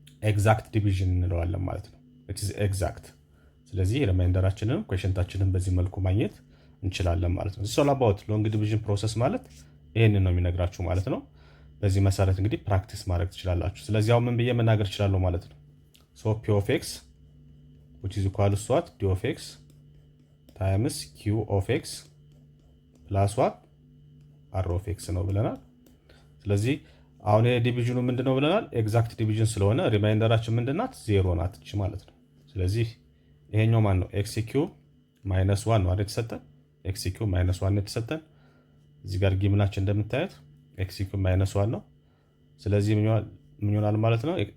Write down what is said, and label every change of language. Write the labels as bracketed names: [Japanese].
[Amharic] ኤግዛክት ዲቪዥን እንለዋለን ማለት ነው። ኤግዛክት። ስለዚህ ሪማይንደራችንን ኩዌሽንታችንን በዚህ መልኩ ማግኘት እንችላለን ማለት ነው። ሶል አባውት ሎንግ ዲቪዥን ፕሮሰስ ማለት ይሄንን ነው የሚነግራችሁ ማለት ነው። በዚህ መሰረት እንግዲህ ፕራክቲስ ማድረግ ትችላላችሁ። ስለዚህ አሁን ምን ብዬ መናገር እችላለሁ ማለት ነው? [English] ፒ ኦፍ ኤክስ which is equal to what? d of x times q of x plus what? [Amharic] r of x ነው ብለናል። ስለዚህ አሁን ይሄ ዲቪዥኑ ምንድነው ብለናል? ኤግዛክት ዲቪዥን ስለሆነ ሪማይንደራችን ምንድናት? ዜሮ ናት እቺ ማለት ነው። ስለዚህ ይሄኛው ማን ነው? ኤክስ ኪዩብ ማይነስ 1 ነው አይደል የተሰጠን? ኤክስ ኪዩብ ማይነስ 1 ነው የተሰጠን። እዚህ ጋር ጊምናችን እንደምታዩት ኤክስ ኪዩብ ማይነስ 1 ነው። ስለዚህ ምን ይሆናል ማለት ነው?